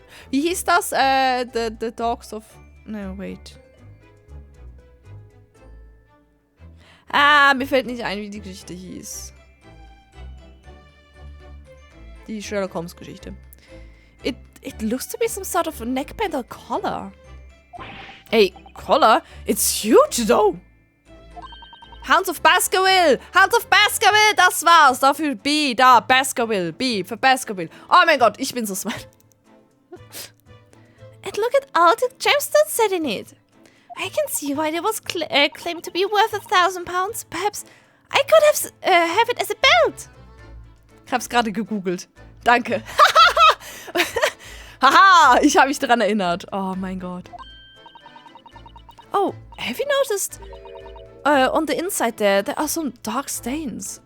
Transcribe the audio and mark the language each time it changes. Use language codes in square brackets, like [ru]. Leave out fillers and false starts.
[de] Wie hieß das? [en] The Dogs of... No, wait. [de] Ah, mir fällt nicht ein, wie die Geschichte hieß. Die Sherlock Holmes Geschichte. [en] It looks to be some sort of neckband or collar. Hey, collar? It's huge though! Hounds of Baskerville! Hounds of Baskerville! [de] Das war's! Dafür B, da, Baskerville. B für Baskerville. Oh mein Gott, ich bin so smart. [en] And look at all the gemstones set in it. I can see why it was claimed to be worth £1,000. Perhaps I could have it as a belt. [de] Ich hab's gerade gegoogelt. Danke. Haha, ich habe mich daran erinnert. Oh mein Gott. [en] Oh, have you noticed? On the inside there are some dark stains.